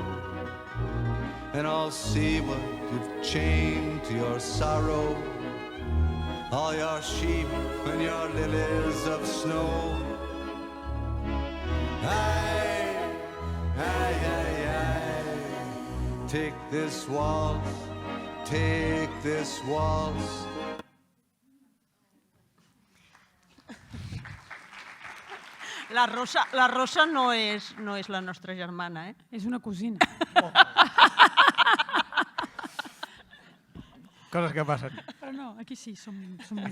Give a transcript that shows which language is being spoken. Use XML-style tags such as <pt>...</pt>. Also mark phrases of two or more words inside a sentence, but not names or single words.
<en>And I'll see what you've chained to your sorrow, all your sheep and your lilies of snow. Aye, aye, aye, aye. Take this waltz, take this waltz.</en> <ca>La Rosa no és la nostra germana, És una cosina. Coses que passen. Però no, aquí sí, som més</ca>